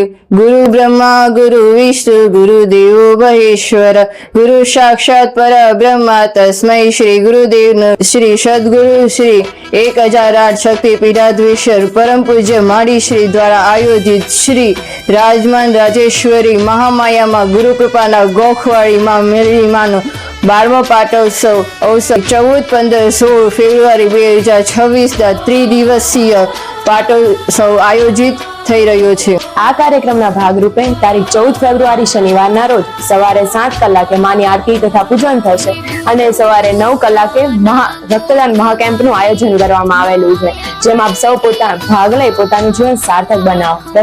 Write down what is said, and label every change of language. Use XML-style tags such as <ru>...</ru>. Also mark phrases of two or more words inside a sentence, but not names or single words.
<sa>गुरु ब्रह्मा गुरु विष्णु गुरु देवो महेश्वर गुरु साक्षात पर ब्रह्मा तस्मै श्री गुरुदेव</sa> <gu>શ્રી સદ્ગુરુ શ્રી 1008 શક્તિ પીઠાધીશ્વર પરમ પૂજ્ય માડી શ્રી દ્વારા આયોજિત શ્રી રાજમાન રાજેશ્વરી મહામાયા માં ગુરુ કૃપા ગોખવાડી માં મેલડી માં 12મો પાટોત્સવ અવસર 14, 15, 16 ફેબ્રુઆરી 2026 ત્રિદિવસીય પાટોત્સવ આયોજિત થઈ રહ્યો છે। આ કાર્યક્રમના ભાગરૂપે તારીખ 14 ફેબ્રુઆરી શનિવારના રોજ સવારે 7 કલાકે માની આરતી તથા પૂજન થશે અને સવારે 9 કલાકે રક્તદાન મહાકેમ્પનું આયોજન કરવામાં આવેલું છે, જેમાં સૌ પોતાનો ભાગ લઈ પોતાનું જીવન સાર્થક બનાવો।</gu>